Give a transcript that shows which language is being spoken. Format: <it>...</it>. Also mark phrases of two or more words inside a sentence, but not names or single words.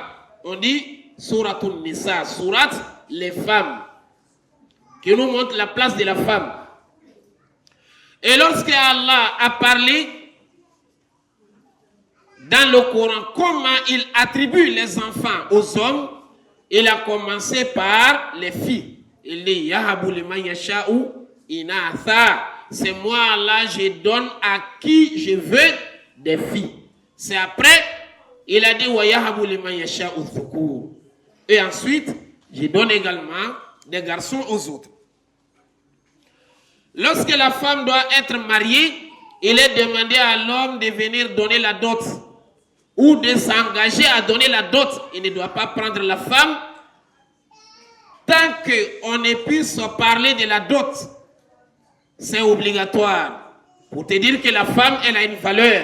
<fr>On dit Suratul Nisa, sourate les femmes, qui nous montre la place de la femme. Et lorsque Allah a parlé dans le Coran comment il attribue les enfants aux hommes, il a commencé par les filles. Il dit</fr> <ar>يهب لمن يشاء إناثا.</ar> <fr>C'est moi Allah, je donne à qui je veux des filles. C'est après, il a dit</fr> <ar>ويهب لمن يشاء ذكورا.</ar> <fr>Et ensuite, je donne également des garçons aux autres. Lorsque la femme doit être mariée, il est demandé à l'homme de venir donner la dot ou de s'engager à donner la dot. Il ne doit pas prendre la femme tant qu'on ne puisse parler de la dot, c'est obligatoire pour te dire que la femme, elle a une valeur.</fr>